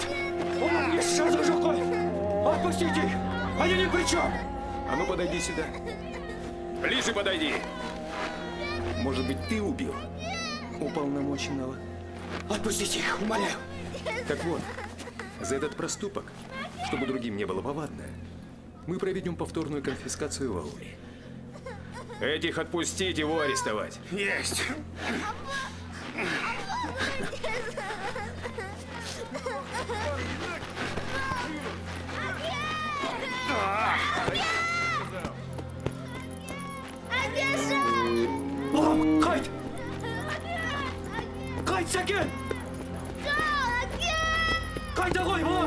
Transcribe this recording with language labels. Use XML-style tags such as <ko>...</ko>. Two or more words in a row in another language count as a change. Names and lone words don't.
<kk>Оның еш жазығы жоқ қой!</kk> <ru>Отпустите их! Они ни при чем! А ну подойди сюда. Ближе подойди. Может быть, ты убил уполномоченного? Отпустите их, умоляю! Так вот, за этот проступок, чтобы другим не было повадно, мы проведем повторную конфискацию в ауле. Этих отпустить, его арестовать. Есть.</ru> <kk>Балам, қайт! Қайт, Сәкен! Қайта ғой, балам!</kk>